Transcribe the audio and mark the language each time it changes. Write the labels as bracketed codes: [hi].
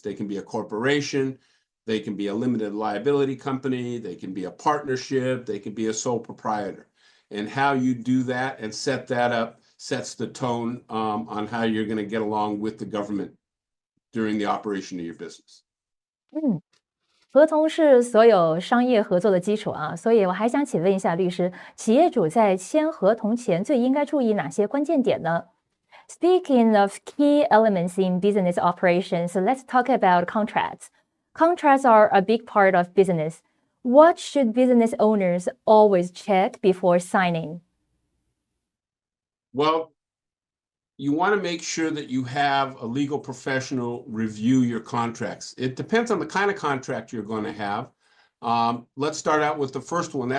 [en] They can be a corporation, they can be a limited liability company, they can be a partnership, they can be a sole proprietor. And how you do that and set that up sets the tone on how you're going to get along with the government during the operation of your business. [zh] 合同是所有商业合作的基础啊，所以我还想请问一下律师，企业主在签合同前最应该注意哪些关键点呢？ [en] Speaking of key elements in business operations, let's talk about contracts. Contracts are a big part of business. What should business owners always check before signing? Well, you want to make sure that you have a legal professional review your contracts. It depends on the kind of contract you're going to have. Let's start out with the first one.